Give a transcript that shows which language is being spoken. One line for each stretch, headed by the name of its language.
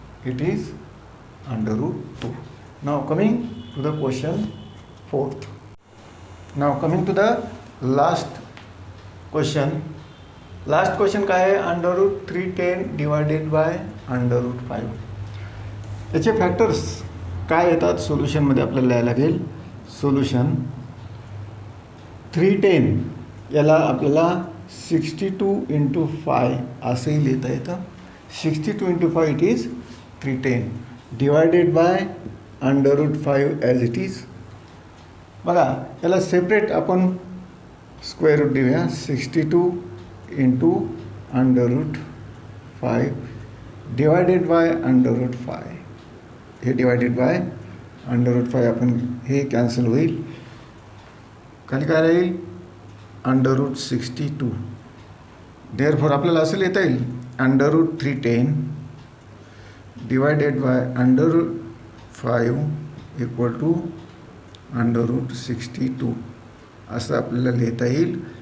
English: It is under root 2. Now coming to the question 4th. Now coming to the last question. Last question
Marathi: काय आहे?
English: Under root 310 divided by under root 5.
Marathi: याचे factors काय येतात सोल्युशनमध्ये आपल्याला लिहायला लागेल. Solution 310 याला आपल्याला 62 इंटू 5 असंही लिहिता येतं.
English: 62 into 5 it is 310 divided by under root 5 as it is.
Marathi: बघा याला सेपरेट आपण स्क्वेअर रूट देऊया.
English: 62 into under root 5 divided by under root 5.
Marathi: हे डिवायडेड बाय अंडर रूट 5 आपण हे कॅन्सल होईल. खाली काय राहील? Under route 62. देअरफॉर आपल्याला असं लिहिता येईल under route 310 divided by under route 5 equal to under route 62 असं आपल्याला लिहिता येईल.